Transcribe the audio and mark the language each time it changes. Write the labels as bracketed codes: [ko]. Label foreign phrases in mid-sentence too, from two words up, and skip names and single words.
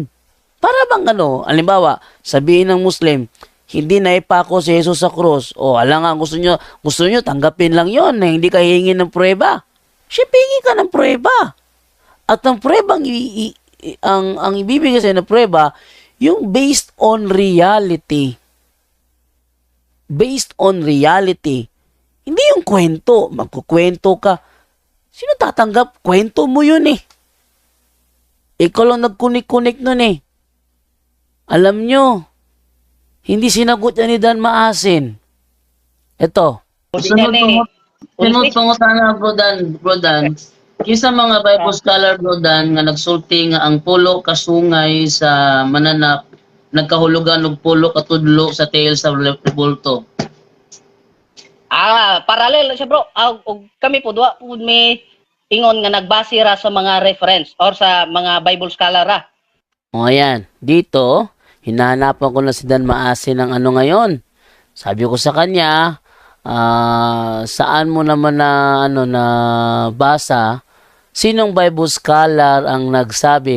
[tl] Para bang halimbawa, sabihin ng Muslim, hindi naipako si Jesus sa krus. O, alam nga, gusto nyo tanggapin lang yun na hindi ka hihingi ng prueba. Hingi ka ng prueba. At ang prueba, ang ibibigay sa'yo na prueba, yung [en] based on reality. Based on reality. [tl] Hindi yung kwento. Magkukwento ka. Sino tatanggap? Kwento mo yun eh. Ikaw lang nagkunik-kunik nun eh. Alam nyo, hindi sinagot yan ni Dan Maasin. Ito. [ceb] Sunod sana, bro Dan. Kisa mga [en] Bible scholar, [ceb] bro Dan, nga nagsulti nga ang pulo kasungay sa mananap, nagkahulugan og pulo katudlo sa tail sa rebulto. Parallel siya bro. Og kami po duwa po may ingon nga nagbase ra sa mga reference or sa mga [en] Bible scholar [ceb] ra. [tl] O ayan, dito, hinahanapan ko na si Dan Maasin ng ngayon. Sabi ko sa kanya, saan mo naman na basa, sinong [en] Bible scholar [tl] ang nagsabi?